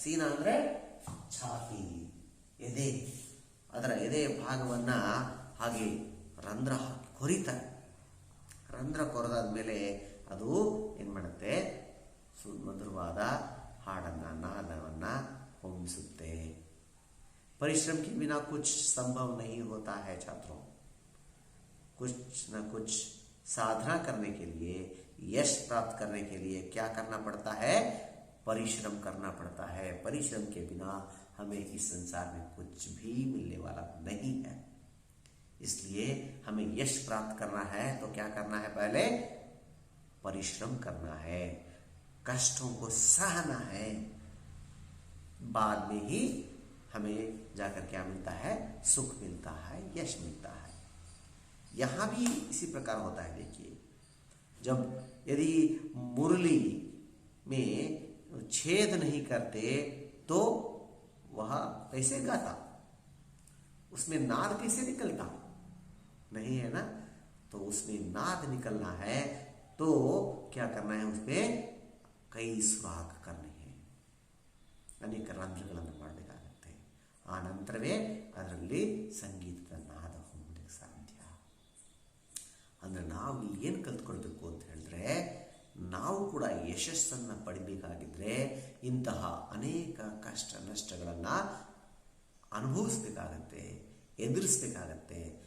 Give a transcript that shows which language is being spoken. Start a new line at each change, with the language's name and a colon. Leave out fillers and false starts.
Kannada: सीना ಅಂದ್ರೆ ಛಾತಿ, ಎದೆ. ಅದರ ಎದೆ ಭಾಗವನ್ನ ಹಾಗೆ ರಂಧ್ರ ಹಾಕಿ ಕೊರಿತಾರೆ. ರಂಧ್ರ ಕೊರೆದಾದ ಮೇಲೆ ಅದು ಏನ್ ಮಾಡುತ್ತೆ? ಮಧುರವಾದ ಹಾಡನ್ನ, ನಾದವನ್ನ ಹೊಮ್ಮಿಸುತ್ತೆ.
Hindi: ಪರಿಶ್ರಮ के बिना कुछ संभव नहीं होता है छात्रों. कुछ न कुछ साधना करने के लिए, यश प्राप्त करने के लिए क्या करना पड़ता है? परिश्रम करना पड़ता है. परिश्रम के बिना हमें इस संसार में कुछ भी मिलने वाला नहीं है. इसलिए हमें यश प्राप्त करना है तो क्या करना है? पहले परिश्रम करना है, कष्टों को सहना है. बाद में ही हमें जाकर क्या मिलता है? सुख मिलता है, यश मिलता है. यहां भी इसी प्रकार होता है. देखिए, जब यदि मुरली में छेद नहीं करते तो वह कैसे गाता? उसमें नाद कैसे निकलता? नहीं है ना? तो उसमें नाद निकलना है तो क्या करना है? उसमें कई सुराख करने हैं, अनेक
Kannada: ರಂಧ್ರಗಳನ್ನು ಮಾಡಬೇಕಾಗುತ್ತೆ. ಆ ನಂತರವೇ ಅದರಲ್ಲಿ ಸಂಗೀತದ ನಾದ ಹೊಮ್ಮಲಿಕ್ಕೆ ಸಾಧ್ಯ. ಅಂದ್ರೆ ನಾವು ಇಲ್ಲಿ ಏನು ಕಲ್ತ್ಕೊಳ್ಬೇಕು ಅಂತ ಹೇಳಿದ್ರೆ, ನಾವು ಕೂಡ ಯಶಸ್ಸನ್ನು ಪಡಿಬೇಕಾಗಿದ್ರೆ ಇಂತಹ ಅನೇಕ ಕಷ್ಟ ನಷ್ಟಗಳನ್ನು ಅನುಭವಿಸ್ಬೇಕಾಗತ್ತೆ, ಎದುರಿಸ್ಬೇಕಾಗತ್ತೆ.